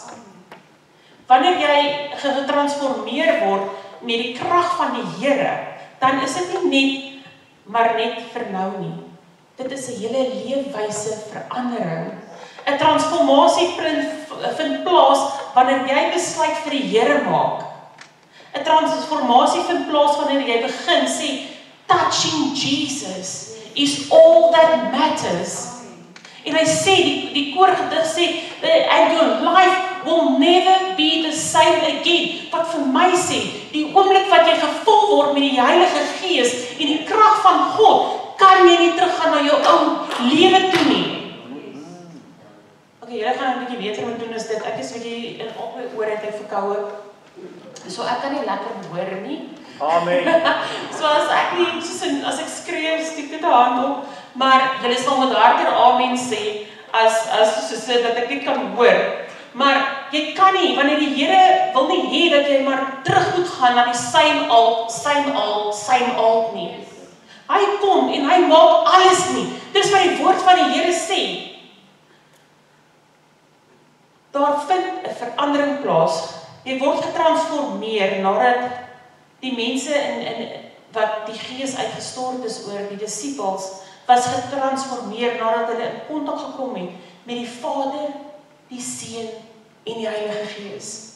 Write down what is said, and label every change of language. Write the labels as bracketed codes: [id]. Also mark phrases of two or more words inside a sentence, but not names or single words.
[af] Wanneer jy getransformeer word met die krag van die Here, dan is dit nie net, maar net vir nou nie. Dit is 'n hele leefwyse verandering. 'n Transformasie vind plaas wanneer jy besluit vir die Here maak. 'n Transformasie vind plaas wanneer jy begin sê, [en] touching Jesus is all that matters. [af] En hy sê, die koorgedig sê, [en] and your life will never be the same again. [af] Wat vir my sê, die oomblik wat jy gevul word met die Heilige Gees en die krag van God, kan jy nie teruggaan na jou ou lewe toe nie. Okay, julle gaan 'n bietjie beter moet doen as dit. Ek is bietjie in op my oor het ek verkoue. So ek kan nie lekker hoor nie. Amen. So as ek nie, as ek skree, steek dit 'n hand op, maar julle sal met harder amen sê, as soos dat ek dit kan hoor. Maar jy kan nie, wanneer die Here wil nie hê dat jy maar terug moet gaan na die [en] same old [af] nie. Hy kom en hy maak alles nie. Dis wat die woord van die Here sê. Daar vind 'n verandering plaas. Jy word getransformeer nadat die mense wat die Gees uitgestort is oor die disippels, was getransformeer nadat hulle in kontak gekom het met die Vader, die Seun en die Heilige Gees.